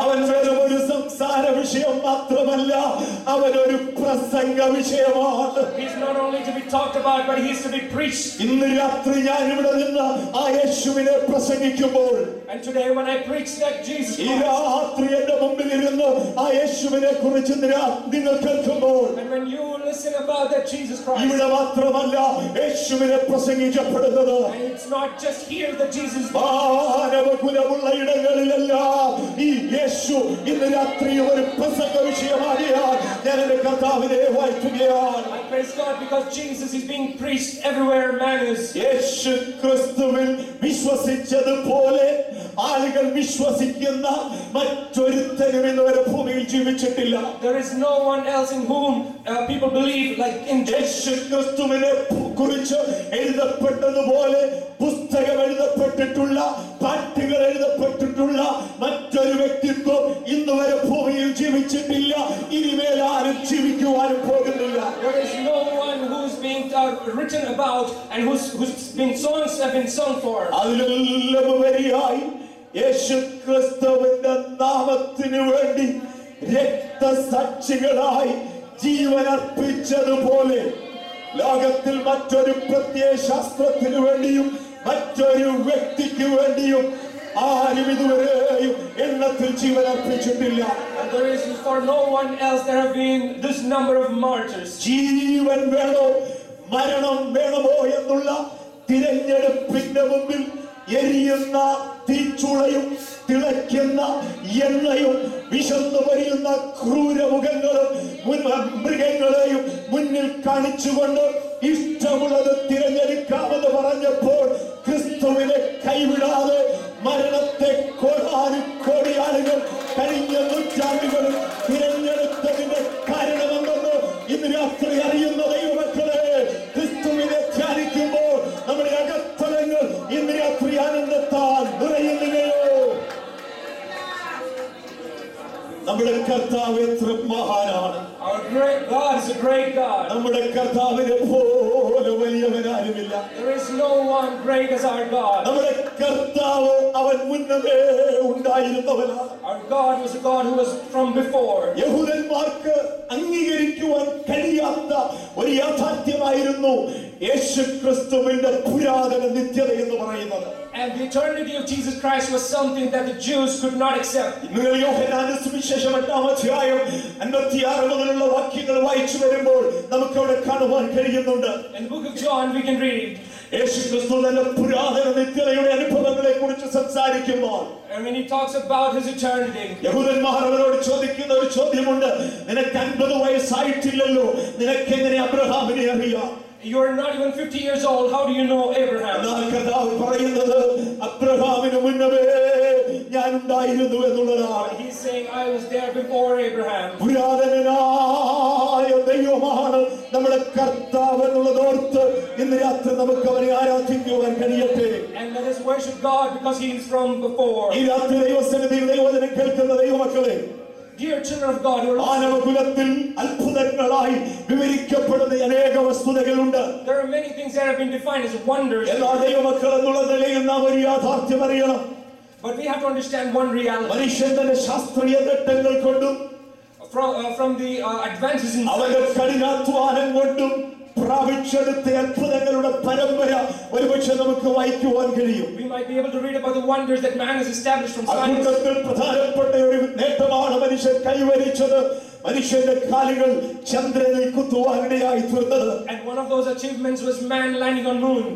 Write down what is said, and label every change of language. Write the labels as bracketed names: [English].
[Malayalam] അവൻ [English] years. [Malayalam] വെറും ഒരു സംസാര വിഷയം മാത്രമല്ല, അവനൊരു പ്രസംഗ വിഷയമാണ്. [English] He's not only to be talked about, but he is to be preached. [Malayalam] ഇന്ന് രാത്രി ഞാൻ ഇവിടെ നിന്ന് ആ യേശുവിനെ പ്രസംഗിക്കുമ്പോൾ, [English] And today when I preach that Jesus [Malayalam] ഈ [English] Christ, [Malayalam] രാത്രി എന്റെ മുമ്പിൽ ഇരുന്ന് ആ യേശുവിനെ കുറിച്ച് നിങ്ങൾ കേൾക്കുമ്പോൾ, [English] and when you listen about that Jesus Christ, [Malayalam] ഇവിടെ മാത്രമല്ല യേശുവിനെ പ്രസംഗിക്കപ്പെടുന്നത് [English] and it's not just here that Jesus, [Malayalam] മാനവകുലമുള്ള ഇടങ്ങളിലെല്ലാം ഈ യേശു ഇന്ന് രാത്രി ഒരു പ്രസംഗ വിഷയമാകിയാൽ ഞാൻ എന്റെ കർത്താവിനെ വാഴ്ത്തുകയാണ്. [English] I praise God because Jesus is being preached everywhere man is. [Malayalam] യേശു ക്രിസ്തുവിൽ വിശ്വസിച്ചതുപോലെ ആളുകൾ വിശ്വസിക്കുന്ന മറ്റൊരുത്തരും ഇന്നുവരെ ഭൂമിയിൽ ജീവിച്ചിട്ടില്ല. [English] There is no one else in whom people believe like in Jesus. [Malayalam] യേശു ക്രിസ്തുവിനെ കുറിച്ച് എഴുതപ്പെട്ടതുപോലെ പുസ്തകം എഴുതപ്പെട്ടിട്ടുള്ള, പാട്ടുകൾ എഴുതപ്പെട്ടിട്ടുള്ള മറ്റൊരു വ്യക്തിത്വം ഇന്നുവരെ ഭൂമിയിൽ ജീവിച്ചിട്ടില്ല. ഇനിമേൽ ആരും ജീവിക്കുവാനും പോകുന്നില്ല. [English] There is no one who's being written about and whose songs have been sung for. [Malayalam] അതിലെല്ലാം ഉപരിയായി യേശു ക്രിസ്തുവിന്റെ നാമത്തിനു വേണ്ടി രക്തസാക്ഷികളായി ജീവനർപ്പിച്ചതുപോലെ ലോകത്തിൽ മറ്റൊരു പ്രത്യയശാസ്ത്രത്തിനു വേണ്ടിയും മറ്റൊരു വ്യക്തിക്ക് വേണ്ടിയും ആരും ഇതുവരെയും എണ്ണത്തിൽ ജീവനർപ്പിച്ചിട്ടില്ല. [English] And there is for no one else there have been this number of martyrs. [Malayalam] ജീവൻ വേണോ മരണം വേണമോ എന്നുള്ള തിരഞ്ഞെടുപ്പിന്റെ മുമ്പിൽ എരിയുന്ന തീച്ചുളയും തിളയ്ക്കുന്ന എണ്ണയും വിശന്നു വരിയുന്ന ക്രൂരമുഖങ്ങളും മൃഗങ്ങളെയും മുന്നിൽ കാണിച്ചുകൊണ്ട് ഇഷ്ടമുള്ളത് തിരഞ്ഞെടുക്കാമെന്ന് പറഞ്ഞപ്പോൾ ക്രിസ്തുവിനെ കൈവിടാതെ മരണത്തെ കോടാനുകോടി ആളുകൾ കഴിഞ്ഞ നൂറ്റാണ്ടുകളിൽ തിരഞ്ഞെടുത്തതിന്റെ കാരണമെന്തെന്ന് ഇന്ന് രാത്രി അറിയുന്ന ദൈവമക്കളെ, ക്രിസ്തുവിനെ ധ്യാനിക്കുമ്പോൾ നമ്മുടെ അകത്തലങ്ങൾ ഇന്ന് രാത്രി ആനന്ദത്താൽ നിറയുകയോ. നമ്മുടെ കർത്താവ് എത്ര മഹാനാണ്. [English] Our great God is a great God. [Malayalam] നമ്മുടെ കർത്താവിനെ പോലെ വലിയവനാരുമില്ല. [English] There is no one great as our God. [Malayalam] നമ്മുടെ കർത്താവ് അവൻ മുന്നമേ ഉണ്ടായിരുന്നവനാണ്. [English] Our God was a God who was from before. [Malayalam] യഹൂദന്മാർക്ക് അംഗീകരിക്കുവാൻ കഴിയാത്ത ഒരു യാഥാർത്ഥ്യമായിരുന്നു യേശു ക്രിസ്തുവിന്റെ പുരാതന നിത്യത എന്ന് പറയുന്നത്. [English] And the eternity of Jesus Christ was something that the Jews could not accept. [Malayalam] നിങ്ങൾ യോഹന്നാന്റെ സുവിശേഷം 8-ാം അധ്യായം 56 മുതലുള്ള വാക്യങ്ങൾ വായിച്ചു വരുമ്പോൾ നമുക്ക് അവിടെ കാണുവാൻ കഴിയുന്നുണ്ട്. [English] In the book of John we can read, [Malayalam] യേശുക്രിസ്തു തന്റെ പുരാതന നിത്യതയുടെ അനുഭവങ്ങളെ കുറിച്ച് സംസാരിക്കുമ്പോൾ, [English] and when he talks about his eternity, [Malayalam] യഹൂദന്മാർ അവരോട് ചോദിക്കുന്ന ഒരു ചോദ്യമുണ്ട്. നിനക്ക് 50 വയസ്സായിട്ടില്ലല്ലോ, നിനക്ക് എങ്ങനെ അബ്രഹാമിനെ അറിയാം? [English] You are not even 50 years old. How do you know Abraham? [Malayalam] എന്നാൽ കർത്താവ് പറയുന്നത് അബ്രഹാമിന് മുന്നമേ ഞാൻ ഉണ്ടായിരുന്നു എന്നുള്ളതാണ്. [English] He's saying, I was there before Abraham. [Malayalam] പുരാതനനായ ദൈവമാണ് നമ്മുടെ കർത്താവ് എന്നുള്ളതോർത്ത് ഇന്ന് രാത്രി നമുക്ക് അവനെ ആരാധിക്കുവാൻ കഴിയട്ടെ. [English] And let us worship God because he is from before. [Malayalam] ഈ രാത്രി ദൈവസന്നിധിയിൽ ദൈവവചനം കേൾക്കുന്ന ദൈവമക്കളെ, [English] Dear children of God, [Malayalam] മാനവകുലത്തിൽ അത്ഭുതങ്ങളായി വിവരിക്കപ്പെടുന്ന അനേക വസ്തുതകളുണ്ട്. [English] there are many things that have been defined as wonders. [Malayalam] എല്ലാ ദൈവമക്കൾ എന്നുള്ള നിലയിൽ നാം ഒരു യാഥാർത്ഥ്യം അറിയണം. [English] But we have to understand one reality. [Malayalam] മനുഷ്യൻ തന്റെ ശാസ്ത്രീയ നേട്ടങ്ങൾ കൊണ്ടും [English] From the advances in [Malayalam] അവന്റെ [English] science, [Malayalam] കഠിനാധ്വാനം കൊണ്ടും പ്രാപിച്ചെടുത്ത അത്ഭുതങ്ങളുടെ പരമ്പര ഒരുപക്ഷെ നമുക്ക് വായിക്കുവാൻ കഴിയും. [English] we might be able to read about the wonders that man has established from science. [Malayalam] അത്ഭുതത്തിൽ പ്രധാനപ്പെട്ട ഒരു നേട്ടമാണ് മനുഷ്യൻ കൈവരിച്ചത്. മനുഷ്യന്റെ കാലുകൾ ചന്ദ്രനിൽ കുത്തുവാനിടയായി തീർന്നത്. [English] And one of those achievements was man landing on moon.